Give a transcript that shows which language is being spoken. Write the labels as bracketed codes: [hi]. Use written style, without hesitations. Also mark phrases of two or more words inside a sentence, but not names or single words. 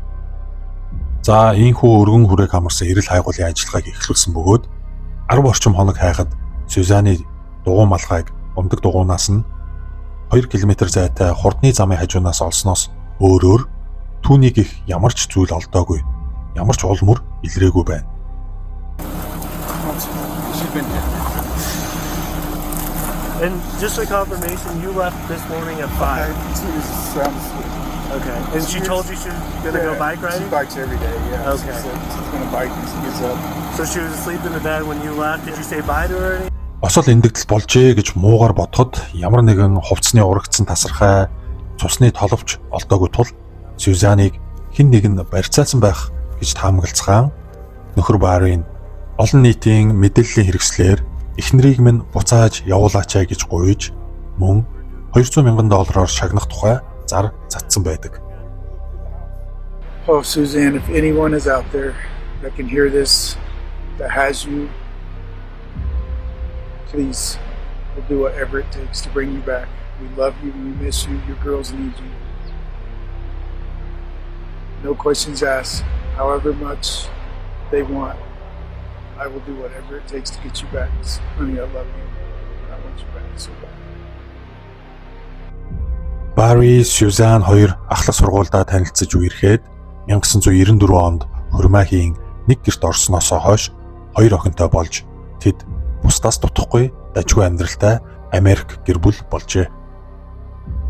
[mn] За ийхүү өргөн хүрээг хамарсан эрэл хайгуулын ажиллагааг эхлүүлсэн бөгөөд 10 орчим хоног хайхад Сюзаны дугуй малгайг ундаг дугуйнаас нь 2 км зайтай хурдны замын хажуунаас олсноос өөрөөр түүнийг их ямар ч зүйл олдоогүй, ямар ч уул мөр илрээгүй байна. [en] And just for confirmation, you left this morning at 5. Okay. And she told you she was going to go bike riding? She bikes every day, yeah. Okay. She's going to bike when she gets up. So she was asleep in the bed when you left. Did you say bye to her? [mn] Осол эндэгдэл болжээ гэж муугаар бодоход ямар нэгэн хувцсны урагдсан тасархай, цусны толовч олдоогүй тул Сюзаныг хэн нэг нь барьцаалсан байх гэж таамаглацгаан нөхөр Баррийн олон нийтийн мэдээллийн хэрэгслээр эхнэрийг минь буцааж явуулаачаа гэж гуйж мөн $200,000 шагнах тухай зар цацсан байдаг. [en] Oh, Suzanne, if anyone is out there that can hear this, that has you, please, we'll do whatever it takes to bring you back. We love you, we miss you, your girls need you. No questions asked. However much they want, I will do whatever it takes to get you back. Honey, I love you. I want you back so bad. [mn] Барри, Сюзан хоёр ахлах сургуульдаа танилцж үерхэд 1994 онд Хөрмаахийн нэг гэрт орсноос хойш хоёр охинтой болж тэд бусдаас дутхгүй дажгүй амьдралтай Америк гэр бүл болжээ.